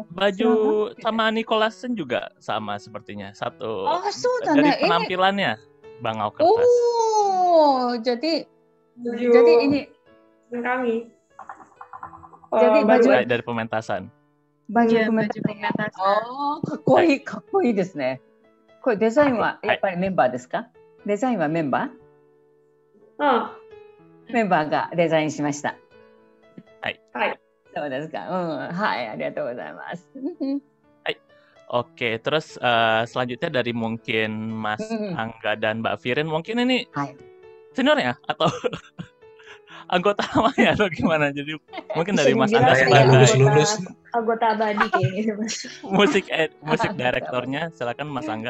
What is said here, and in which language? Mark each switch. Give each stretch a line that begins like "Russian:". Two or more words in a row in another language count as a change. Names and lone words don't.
Indonesian: baju sama Nicolasen juga sama sepertinya, satu dari penampilannya Bang Aukertas. Jadi ini kami. Jadi baju dari pementasan. Baju pementasan.
Japanese: かっこいいですね. これデザインはやっぱりメンバーですか？デザインはメンバー？メンバーがデザインしました。はい。そうですか。はい、ありがとうございます。
Indonesian: はい。Oke, terus selanjutnya dari mungkin Mas Angga dan Mbak Firin, mungkin ini senior ya atau anggota lamanya atau gimana? Jadi mungkin dari Mas Angga lulus. Anggota abadi kayaknya Mas. musik direktornya, silakan Mas Angga.